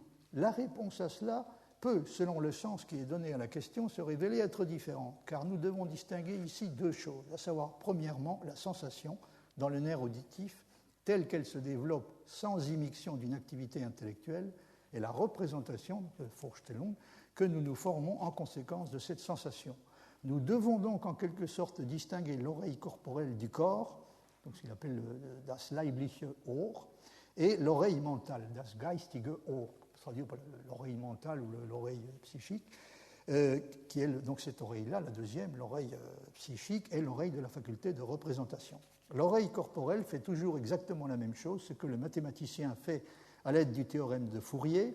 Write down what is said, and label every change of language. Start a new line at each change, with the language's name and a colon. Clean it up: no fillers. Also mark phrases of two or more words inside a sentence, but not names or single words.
French: La réponse à cela peut, selon le sens qui est donné à la question, se révéler être différente, car nous devons distinguer ici 2 choses, à savoir, premièrement, la sensation dans le nerf auditif, telle qu'elle se développe sans immixtion d'une activité intellectuelle, et la représentation de Vorstellung que nous nous formons en conséquence de cette sensation. Nous devons donc en quelque sorte distinguer l'oreille corporelle du corps, donc ce qu'il appelle
German: das leibliche Ohr,
French: et l'oreille mentale,
German: das geistige Ohr,
French: c'est-à-dire l'oreille mentale ou l'oreille psychique, qui est donc cette oreille-là, la deuxième, l'oreille psychique, est l'oreille de la faculté de représentation. L'oreille corporelle fait toujours exactement la même chose, ce que le mathématicien fait à l'aide du théorème de Fourier.